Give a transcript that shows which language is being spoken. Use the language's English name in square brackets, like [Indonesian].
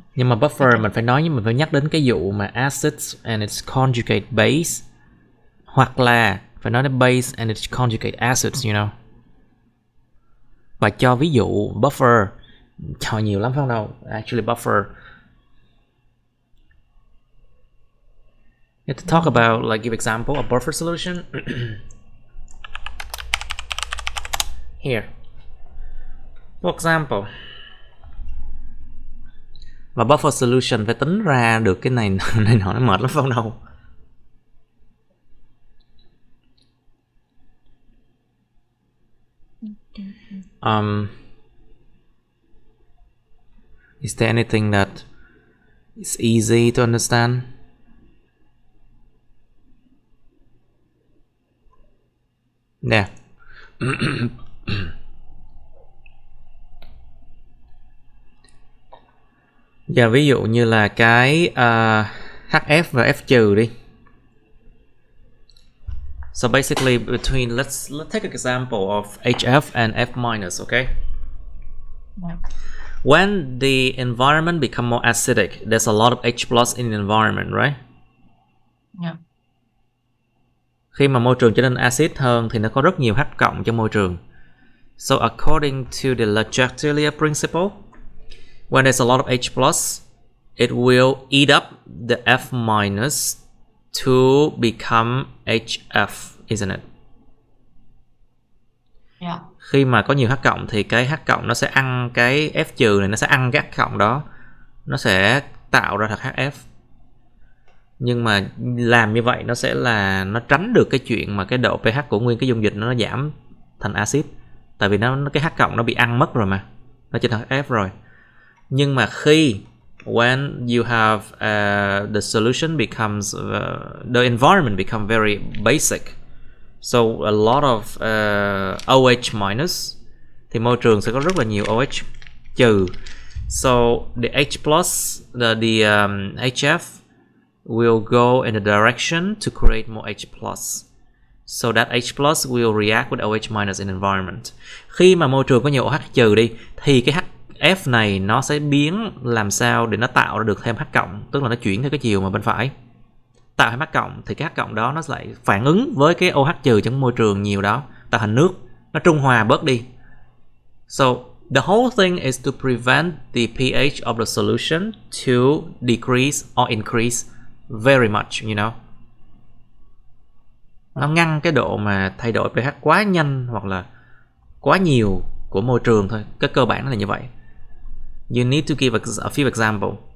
[Vietnamese] Nhưng mà buffer mình phải nói, nhưng mình phải nhắc đến cái vụ mà [English] acids and its conjugate base, [Vietnamese] hoặc là phải nói đến [English] base and its conjugate acids, you know. [Vietnamese] Và cho ví dụ buffer, cho nhiều lắm phải không đâu. [English] Actually buffer, you have to talk about, like, give example of buffer solution. Here, for example. [Vietnamese] Và buffer solution phải tính ra được cái này này nọ, nó mệt lắm phải không đâu. [English] Is there anything that is easy to understand? Yeah. [Vietnamese] Giờ ví dụ như là cái HF và F trừ đi. [English] So basically between, let's take an example of HF and F minus, okay? Yeah. When the environment become more acidic, there's a lot of H plus in the environment, right? Yeah. [Vietnamese] Khi mà môi trường trở nên acid hơn thì nó có rất nhiều H cộng trong môi trường. [English] So according to the Legendre principle, when there's a lot of H plus, it will eat up the F minus to become HF, isn't it? Yeah. [Vietnamese] Khi mà có nhiều H cộng thì cái H cộng nó sẽ ăn cái F trừ này, nó sẽ ăn cái H cộng đó, nó sẽ tạo ra thật HF. Nhưng mà làm như vậy nó sẽ là nó tránh được cái chuyện mà cái độ pH của nguyên cái dung dịch nó giảm thành axit. Tại vì nó cái H cộng nó bị ăn mất rồi mà, nó trở thành HF rồi. Nhưng mà khi [English] when you have the solution becomes the environment become very basic, so a lot of OH minus, [Vietnamese] thì môi trường sẽ có rất là nhiều OH trừ. [English] So the H plus the HF will go in a direction to create more H plus. So that H plus will react with OH minus in environment. [Vietnamese] Khi mà môi trường có nhiều OH trừ đi thì cái HF này nó sẽ biến làm sao để nó tạo ra được thêm H cộng, tức là nó chuyển theo cái chiều mà bên phải. Tạo thêm H cộng thì cái H cộng đó nó lại phản ứng với cái OH trừ trong môi trường nhiều đó, tạo thành nước, nó trung hòa bớt đi. [English] So the whole thing is to prevent the pH of the solution to decrease or increase very much, you know. [Vietnamese] Nó ngăn cái độ mà thay đổi pH quá nhanh hoặc là quá nhiều của môi trường thôi. Cái cơ bản là như vậy. [English] You need to give a few example.